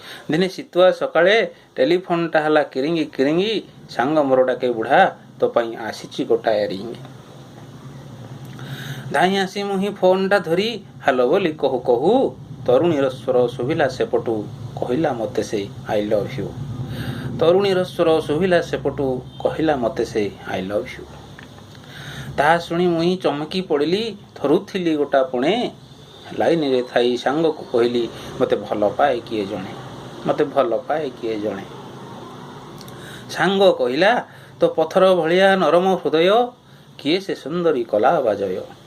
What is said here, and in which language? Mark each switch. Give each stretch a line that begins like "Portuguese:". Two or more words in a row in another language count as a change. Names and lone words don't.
Odia: ଦିନେ ଶୀତୁଆ ସକାଳେ ଟେଲିଫୋନ୍ଟା ହେଲା କିରିଙ୍ଗି କିରିଙ୍ଗି। ସାଙ୍ଗ ମୋର ଡାକେ, "ବୁଢ଼ା, ତୋ ପାଇଁ ଆସିଛି ଗୋଟାଏ ରିଙ୍ଗ।" ଧାଇଁ ଆସି ମୁଁ ହିଁ ଫୋନ୍ଟା ଧରି ହାଲୋ ବୋଲି କହୁ କହୁ, ତରୁଣୀର ସ୍ୱର ଶୁଭିଲା ସେପଟୁ, କହିଲା ମୋତେ ସେ,
English: "I love you।"
Odia: ତରୁଣୀର ସ୍ୱର ଶୁଭିଲା ସେପଟୁ, କହିଲା ମୋତେ ସେ,
English: "I love you।"
Odia: ତାହା ଶୁଣି ମୁଇଁ ଚମକି ପଡ଼ିଲି, ଥରୁଥିଲି ଗୋଟା ପଣେ। ଲାଇନରେ ଥାଇ ସାଙ୍ଗକୁ କହିଲି, "ମୋତେ ଭଲ ପାଏ କିଏ ଜଣେ, ମୋତେ ଭଲ ପାଏ କିଏ ଜଣେ।" ସାଙ୍ଗ କହିଲା, "ତୋ ପଥର ଭଳିଆ ନରମ ହୃଦୟ, କିଏ ସେ ସୁନ୍ଦରୀ କଲା ବାଜୟ?